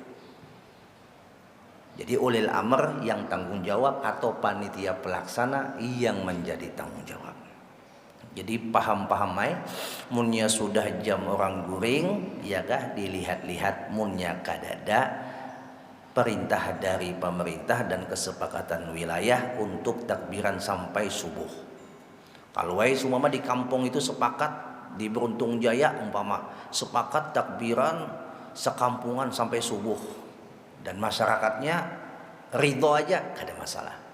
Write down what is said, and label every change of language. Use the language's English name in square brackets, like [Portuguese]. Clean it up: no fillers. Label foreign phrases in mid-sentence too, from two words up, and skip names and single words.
[Banjar] Jadi [Arabic] أولي الأمر [Banjar] yang tanggung jawab atau panitia pelaksana yang menjadi tanggung jawab. Jadi paham-paham mai munnya sudah jam orang guring, ya kah, dilihat-lihat munnya kadada perintah dari pemerintah dan kesepakatan wilayah untuk takbiran sampai subuh. Kalau semua di kampung itu sepakat, di Beruntung Jaya umpama sepakat takbiran sekampungan sampai subuh dan masyarakatnya ridho aja, gak ada masalah.